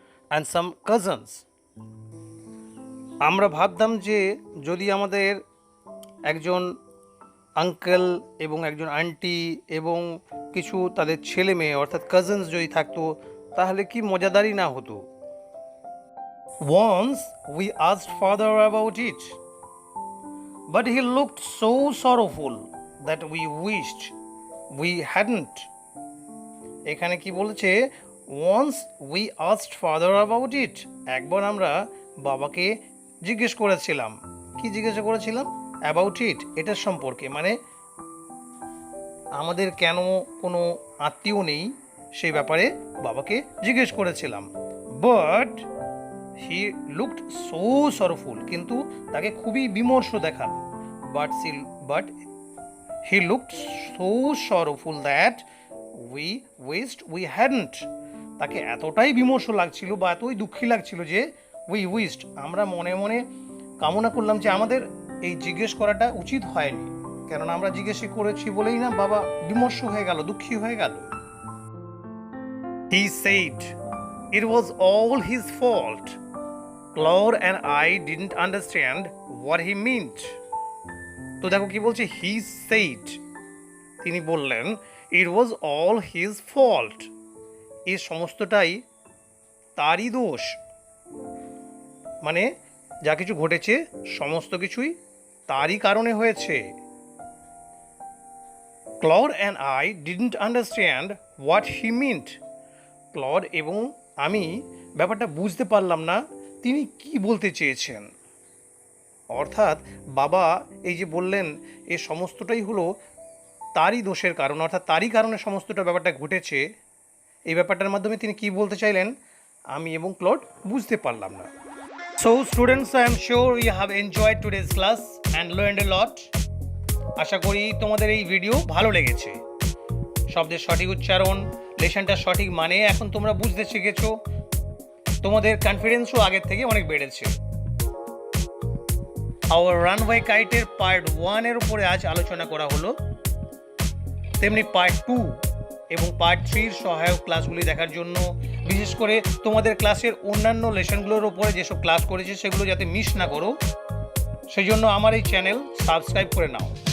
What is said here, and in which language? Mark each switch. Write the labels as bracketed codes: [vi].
[en] and some cousins. [bn] আমরা ভাবতাম যে যদি আমাদের একজন আঙ্কেল এবং একজন আন্টি এবং কিছু তাদের ছেলে মেয়ে অর্থাৎ কাজিনস যদি থাকতো তাহলে কি মজাদারই না হতো। [en] Once we asked father about it, but he looked so sorrowful that we wished we hadn't. [bn] এখানে কি বলেছে, [en] once we asked father about it, [bn] একবার আমরা বাবাকে জিজ্ঞেস করেছিলাম। কি জিজ্ঞাসা করেছিলাম? অ্যাবাউট ইট, এটার সম্পর্কে, মানে আমাদের কেন কোনো আত্মীয় নেই সেই ব্যাপারে বাবাকে জিজ্ঞেস করেছিলাম। [en] but he looked so sorrowful, [bn] কিন্তু তাকে খুবই বিমর্ষ দেখালো। [en] but he looked so sorrowful that we wished we hadn't, [bn] তাকে এতটাই বিমর্ষ লাগছিল বা এতই দুঃখী লাগছিল যে [en] we wished, [bn] আমরা মনে মনে কামনা করলাম যে আমাদের এই জিজ্ঞেস করাটা উচিত হয়নি, কেননা আমরা জিজ্ঞেস করেছি বলেই না বাবা বিমর্ষ হয়ে গেল, দুঃখী হয়ে গেল। [en] He said it was all his fault. Claude and I didn't understand what he meant. [bn] তো দেখো কি বলছে, [en] he said, [bn] তিনি বললেন [en] it was all his fault, [bn] এই সমস্তটাই তারই দোষ, মানে যা কিছু ঘটেছে সমস্ত কিছুই তারই কারণে হয়েছে। [en] Claude and I didn't understand what he meant. [bn] Clod এবং আমি ব্যাপারটা বুঝতে পারলাম না তিনি কি বলতে চেয়েছেন। অর্থাৎ বাবা এই যে বললেন এ সমস্তটাই হলো তারই দোষের কারণ, অর্থাৎ তারই কারণে সমস্তটা ব্যাপারটা ঘটেছে, এই ব্যাপারটার মাধ্যমে তিনি কি বলতে চাইলেন আমি এবং ক্লড বুঝতে পারলাম না। [en] So students, I am sure you have enjoyed today's class and learned a lot. [bn] আশা করি তোমাদের এই ভিডিও ভালো লেগেছে। শব্দের সঠিক উচ্চারণ, লেসনটার সঠিক মানে এখন তোমরা বুঝতে শিখেছো, তোমাদের কনফিডেন্সও আগের থেকে অনেক বেড়েছে। আওয়ার রানওয়ে কাইটের পার্ট 1 এর উপরে আজ আলোচনা করা হলো, তেমনি পার্ট 2 এবং পার্ট 3 সহায়ক ক্লাসগুলি দেখার জন্য, বিশেষ করে তোমাদের ক্লাসের অন্যান্য লেসনগুলোর উপরে যেসব ক্লাস করেছে সেগুলো যাতে মিস না করো সেই জন্য আমার এই চ্যানেল সাবস্ক্রাইব করে নাও।